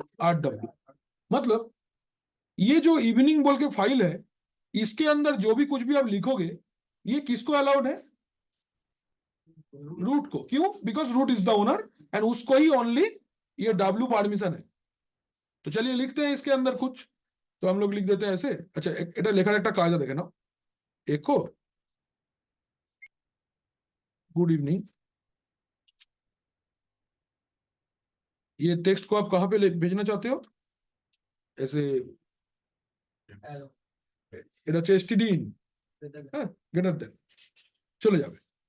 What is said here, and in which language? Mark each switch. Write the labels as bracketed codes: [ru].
[hi] RW। मतलब ये जो इवनिंग बोल के फाइल है इसके अंदर जो भी कुछ भी आप लिखोगे ये किसको अलाउड है? रूट को। क्यों? [en] because root is the owner [hi] and उसको ही ओनली ये W परमिशन है। तो चलिए लिखते हैं इसके अंदर कुछ। तो हम लोग लिख देते हैं ऐसे। [bn] अच्छा, এটা লেখার একটা কায়দা দেখে নাও। [en] echo good evening. [hi] ये टेक्स्ट को आप कहाँ पे भेजना चाहते हो? ऐसे [en] Hello. [bn] এটা হচ্ছে stdin, হ্যাঁ, গ্রেটার দেন চলে যাবে।